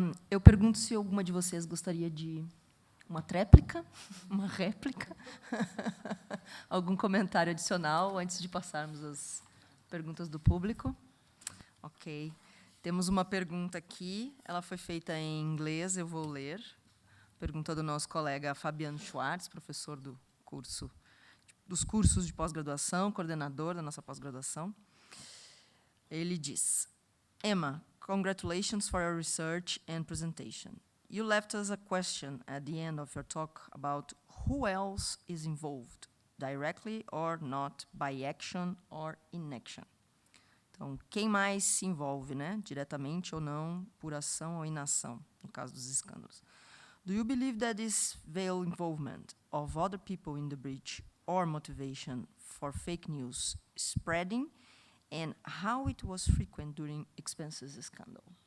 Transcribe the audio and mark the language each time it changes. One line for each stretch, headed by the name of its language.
Portuguese: Eu pergunto se alguma de vocês gostaria de uma tréplica, uma réplica, algum comentário adicional antes de passarmos às perguntas do público. Ok. Temos uma pergunta aqui, ela foi feita em inglês, eu vou ler. Pergunta do nosso colega Fabiano Schwartz, professor dos cursos de pós-graduação, coordenador da nossa pós-graduação. Ele diz:
English: Emma, congratulations for your research and presentation. You left us a question at the end of your talk about who else is involved, directly or not, by action or inaction.
Portuguese: Então, quem mais se envolve, né, diretamente ou não, por ação ou inação, no caso dos escândalos.
English: Do you believe that this veiled involvement of other people in the breach or motivation for fake news spreading, and how it was frequent during expenses scandal?